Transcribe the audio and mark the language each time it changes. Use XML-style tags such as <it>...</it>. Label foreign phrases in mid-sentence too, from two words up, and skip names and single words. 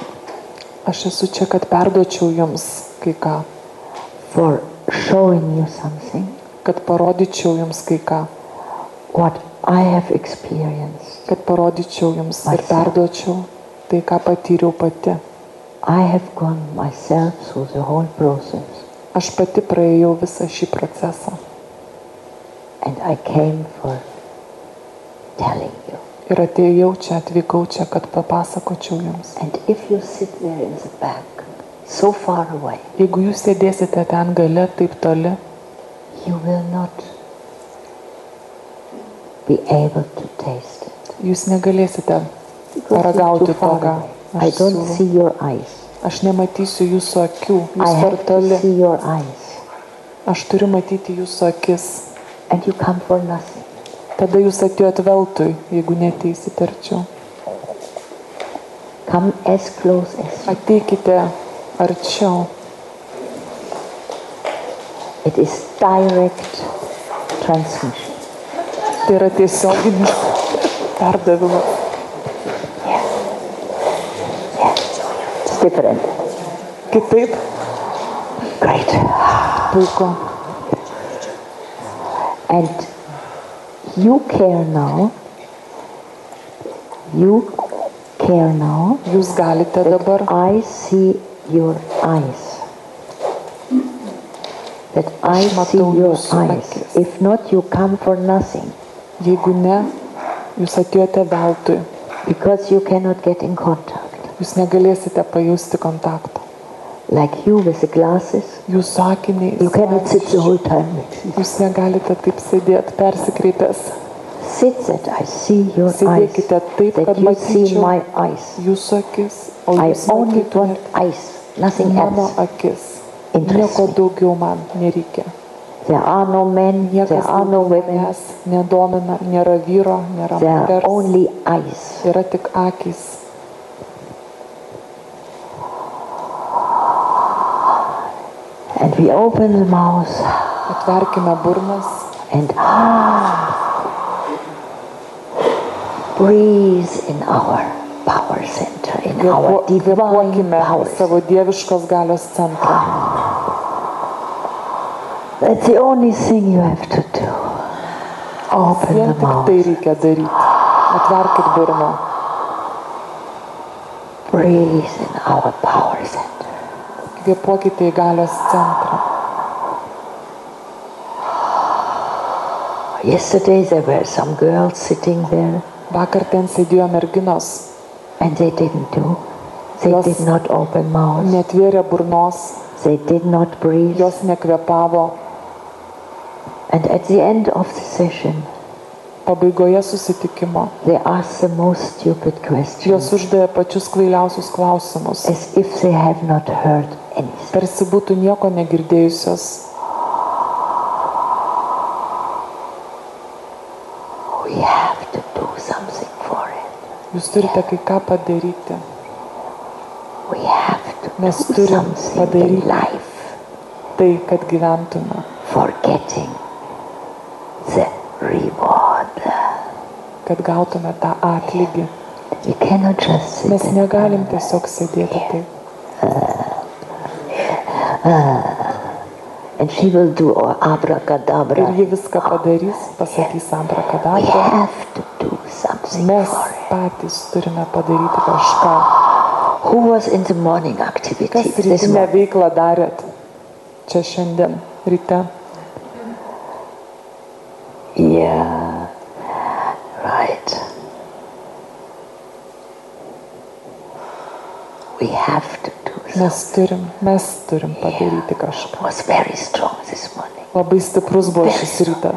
<lt>Aš esu čia, kad perduočiau jums kai ką.</lt> <en>For showing you something.</en> <lt>Kad parodyčiau jums kai ką.</lt> <en>What I have experienced.</en> <lt>Kad parodyčiau jums ir perduočiau tai, ką patyriau pati.</lt> <en>I have gone myself through the whole process.</en> <lt>Aš pati praėjau visą šį procesą.</lt> <en>And I came for telling you.</en> <lt>Ir atėjau čia, atvykau čia, kad papasakočiau jums.</lt> <en>And if you sit there in the back, so far away,</en> <lt>jeigu jūs sėdėsite ten gale taip toli,</lt> <en>you will not be able to taste it.</en> <lt>Jūs negalėsite paragauti to, ką</lt> <en>I</en> <lt>aš</lt> <en>don't see</en> <lt>siūlau.</lt> <en>your eyes.</en> <lt>Aš nematysiu jūsų akių,</lt> <en>I</en> <lt>jūs per</lt> <en>have to</en> <lt>toli.</lt> <en>see your eyes.</en> <lt>Aš turiu matyti jūsų akis.</lt> <en>And you come for nothing.</en> <lt>Tada jūs atėjot veltui, jeigu neteisite arčiau.</lt> <en>Come as close as you.</en> <lt>Ateikite arčiau.</lt> <en>It is direct transmission.</en> <lt>Tai yra tiesioginis perdavimas.</lt> <en>It's different.</en> <lt>Kitaip.</lt> <en>Great.</en> <lt>Puiku.</lt> <en>And you care now.</en> <lt>Jūs galite</lt> <en>that</en> <lt>dabar.</lt> <en>I see your eyes. That I see your eyes. If not, you come for nothing.</en> <lt>Jeigu ne, jūs atėjote veltui.</lt> <en>Because you cannot get in contact.</en> <lt>Jūs negalėsite pajusti kontakto.</lt> <en>Like you with the glasses.</en> <lt>Jūsų akiniai.</lt> <en>You cannot sit the whole time like this.</en> <lt>Jūs negalite taip sėdėti, persikreipęs.</lt> <en>Sit that I see your eyes.</en> <lt>Sėdėkite taip,</lt> <en>That</en> <lt>kad</lt> <en>you see</en> <lt>matyčiau</lt> <en>my eyes.</en> <lt>jūsų akis, o</lt> <en>I</en> <lt>jūs</lt> <en>only</en> <lt>matytumėte</lt> <en>want eyes. Nothing</en> <lt>mano</lt> <en>else.</en> <lt>akis.</lt> <en>Interests</en> <lt>Nieko</lt> <en>me.</en> <lt>daugiau man nereikia.</lt> <en>There are no men. There</en> <lt>Niekas</lt> <en>are no</en> <lt>daugiau</lt> <en>women.</en> <lt>manęs nedomina, nėra vyro, nėra</lt> <en>There are</en> <lt>moters.</lt> <en>only eyes.</en> <lt>Yra tik akys.</lt> <en>And we open the mouth</en> <lt>Atverkime burnas</lt> <en>and breathe in our power center, in our divine</en> <lt>Kvėpuokime</lt> <en>power.</en> <lt>savo dieviškos galios centrą.</lt> <en>That's the only thing you have to do. Open</en> <lt>Vien</lt> <en>the</en> <lt>tik tai</lt> <en>mouth.</en> <lt>reikia daryti. Atverkit burną.</lt> <en>Breathe in our power center.</en> <lt>Kvėpuokite į galios centrą.</lt> <en>Yesterday there were some girls sitting there</en> <lt>Vakar ten sėdėjo merginos.</lt> <en>and they didn't do. They</en> <lt>Jos</lt> <en>did not open mouth.</en> <lt>Netvėrė burnos.</lt> <en>They did not breathe.</en> <lt>Jos nekvėpavo.</lt> <en>And at the end of the session,</en> <lt>Pabaigoje susitikimo</lt> <en>they ask the most stupid</en> <lt>jos</lt> <en>questions,</en> <lt>uždavė pačius kvailiausius klausimus,</lt> <en>as if they have not heard anything.</en> <lt>tarsi būtų nieko negirdėjusios.</lt> <en>We have to do something for it.</en> <lt>Jūs turite kai ką padaryti.</lt> <en>We have to</en> <lt>Mes</lt> <en>do</en> <lt>turim</lt> <en>something in</en> <lt>padaryti</lt> <en>life</en> <lt>tai, kad gyventume,</lt> <en>for getting the reward.</en> <lt>kad gautume tą atlygį.</lt> <en>We cannot just sit</en> <lt>Mes</lt> <en>and</en> <lt>negalim tiesiog sėdėti taip.</lt> <en>and she will do</en> <lt>Ir</lt> <en>abracadabra.</en> <lt>ji viską padarys, pasakys</lt> <en>We</en> <lt>abrakadabra.</lt> <en>have to do something</en> <lt>Mes</lt> <en>for it.</en> <lt>patys turime padaryti kažką.</lt> <en>Who was in the morning</en> <lt>Kas</lt> <en>activities this</en> <lt>rytinę</lt> <en>morning?</en> <lt>veiklą darėt čia šiandien ryte?</lt> <en>Yeah, right. We have to do something.</en> <lt>Mes turim padaryti kažką.</lt> <en>It was very strong this morning.</en> <lt>Labai stiprus buvo šis rytas.</lt>